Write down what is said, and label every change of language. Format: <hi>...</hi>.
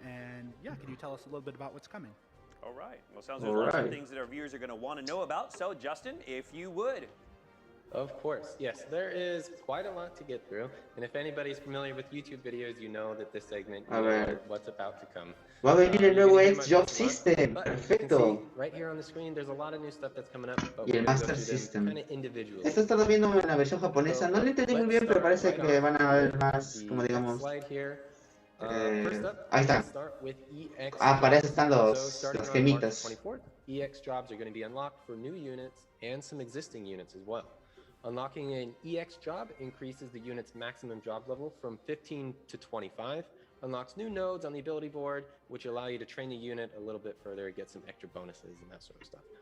<en>And yeah, can you tell us a little bit about what's coming? All right. Well, sounds like lots of things that our viewers are going to want to know about. So, Justin, if you would. Of course, yes. There is quite a lot to get through, and if anybody's familiar with YouTube videos, you know that this segment is what's about to come.</en> <es>Va a venir el nuevo X-Job System, perfecto.</es> <en>Right here on the screen, there's a lot of new stuff that's coming up.</en> <es>Y el Master System.</es> <en>Kind of individually.</en> <es>Esto está viendo en la versión japonesa. No lo entendí muy bien, pero parece que van a haber más, como digamos. Ahí está. Para eso están las gemitas.</es> <en>EX jobs are going to be unlocked for new units and some existing units as well. Unlocking an EX job increases the unit's maximum job level from 15 to 25, unlocks new nodes on the ability board, which allow you to train the unit a little bit further, get some extra bonuses and that sort of stuff.</en>